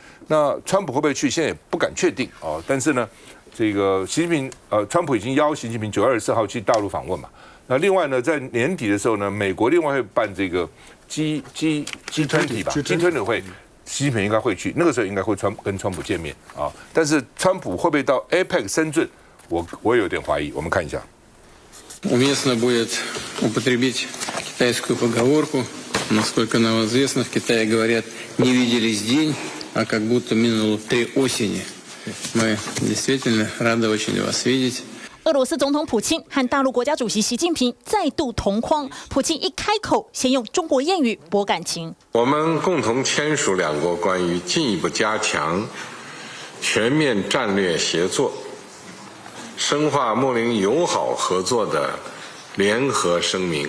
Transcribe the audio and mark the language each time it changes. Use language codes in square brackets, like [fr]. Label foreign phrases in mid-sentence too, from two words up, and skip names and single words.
[zh] 那川普會不會去，現在也不敢確定哦。但是呢，這個習近平川普已經邀習近平9月24號去大陸訪問嘛。那另外呢，在年底的時候呢，美國另外會辦這個 G20 吧 ，G20 會，習近平應該會去，那個時候應該會跟川普見面啊。但是川普會不會到 APEC 深圳，我有點懷疑。我們看一下。 [ru] Уместно будет употребить китайскую поговорку. Насколько нам известно, в Китае говорят: не виделись день, а как будто минуло 3 осени. Мы действительно рады очень вас видеть. [zh] 俄羅斯總統普京和大陸國家主席習近平再度同框，普京一開口，先用中國諺語博感情。我們共同簽署兩國關於進一步加強全面戰略協作、深化睦鄰友好合作的聯合聲明。